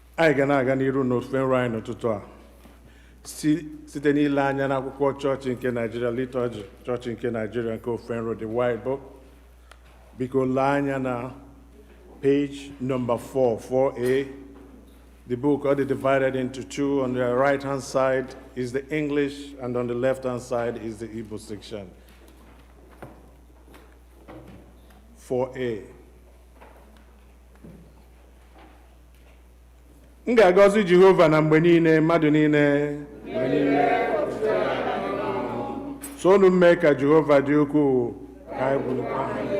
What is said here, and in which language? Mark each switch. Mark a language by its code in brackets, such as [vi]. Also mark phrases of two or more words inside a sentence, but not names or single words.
[ig] anyị ga na-aga n'iru n'ofufe nrọ anyị n'ụtụtụ a site n'ile anya n'akwụkwọ chọọchị nke Nigeria, liturgy chọọchị nke Nigeria nke ofufe nrọ, [en] the white book. Biko lee anya na page number 4A. The book already divided into two. On the right-hand side is the English, and on the left-hand side is the Igbo section. 4A. [ig] M ga-agọzi Jehova na mgbe niile, mmadụ niile. Sonu mee ka Jehova dị ukwuu, ka anyị bulukwa aha ya.